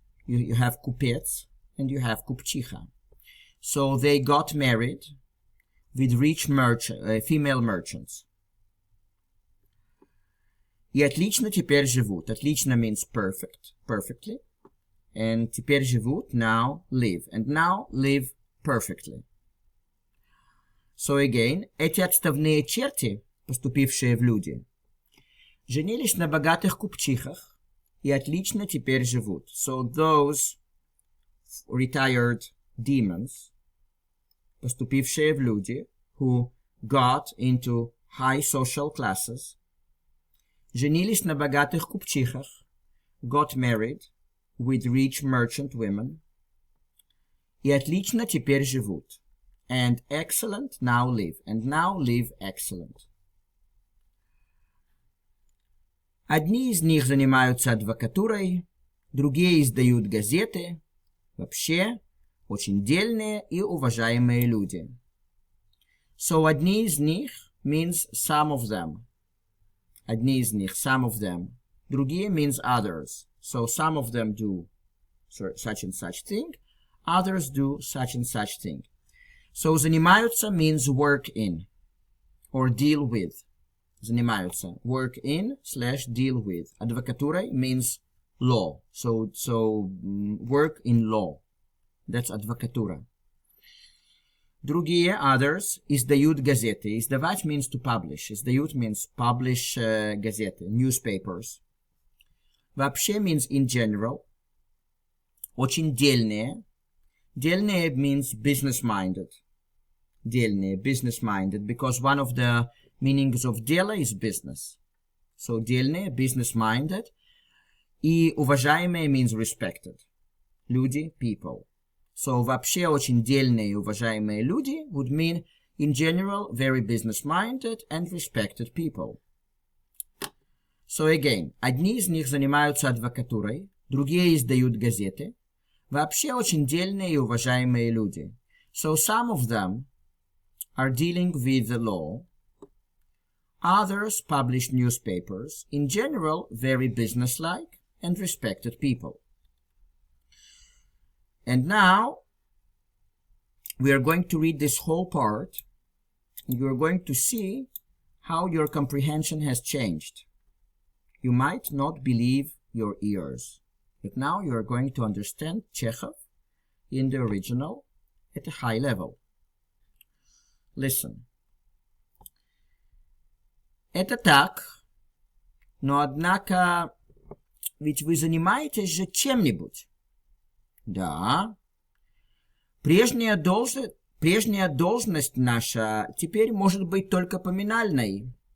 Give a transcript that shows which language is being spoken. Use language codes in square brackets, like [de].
[en] You have kupец and you have kupчиха. So they got married with rich female merchants. [ru] И отлично теперь живут. [en] Отлично means perfectly. And [ru] теперь живут, [en] now live. And now live perfectly. So again, [ru] эти отставные черти, поступившие в люди, женились на богатых купчихах и отлично теперь живут. [en] So those retired demons, [ru] поступившие в люди, [en] who got into high social classes, [ru] женились на богатых купчихах, [en] got married with rich merchant women, [ru] и отлично теперь живут. [en] And excellent now live. And now live excellent. [ru] Одни из них занимаются адвокатурой, другие издают газеты. Вообще, очень дельные и уважаемые люди. [en] So, [ru] одни из них [en] means some of them. [ru] Одни из них, [en] some of them. Другие means others. So, some of them do such and such thing. Others do such and such thing. So, занимаются means work in or deal with. Занимаются. Work in / deal with. Адвокатурой means law. So work in law. That's адвокатура. Другие, others, издают газеты. Издавать means to publish. Издают means publish газеты, newspapers. Вообще means in general. [ru] Очень дельные. [en] Дельные means business-minded. Дельные, business-minded, because one of the meanings of дело is business. So дельные, business-minded. [ru] И уважаемые [en] means respected. Люди, people. So [ru] вообще очень дельные и уважаемые люди [en] would mean in general very business-minded and respected people. So again, [ru] одни из них занимаются адвокатурой, другие издают газеты. Вообще очень дельные и уважаемые люди. [en] So some of them are dealing with the law. Others publish newspapers. In general, very businesslike and respected people. And now, we are going to read this whole part. You are going to see how your comprehension has changed. You might not believe your ears. But now you are going to understand Chekhov in the original at a high level. Listen. [ru] Это так, но однако, ведь вы занимаетесь же чем-нибудь. Да. Прежняя должность наша теперь может быть только поминальной.